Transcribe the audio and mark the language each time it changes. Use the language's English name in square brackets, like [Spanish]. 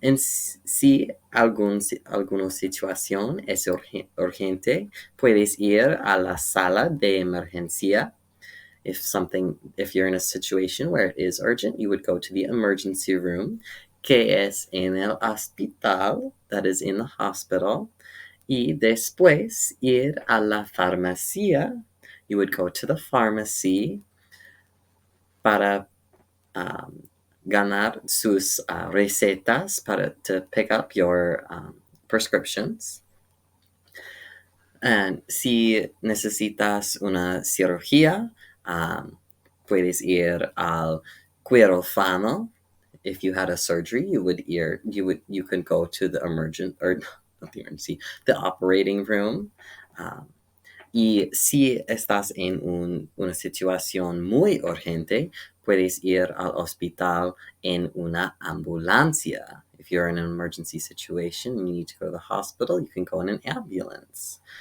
[Spanish] En si alguna situación es urgente, puedes ir a la sala de emergencia. [English] If you're in a situation where it is urgent, you would go to the emergency room, [Spanish] que es en el hospital, [English] that is in the hospital. [Spanish] Y después ir a la farmacia, [English] you would go to the pharmacy [Spanish] para ganar sus recetas, [English] to pick up your prescriptions. [Spanish] And si necesitas una cirugía, puedes ir al quirófano. [English] If you had a surgery, you could go to the the operating room. [Spanish] Y si estás en una situación muy urgente, puedes ir al hospital en una ambulancia. [English] If you're in an emergency situation and you need to go to the hospital, you can go in an ambulance.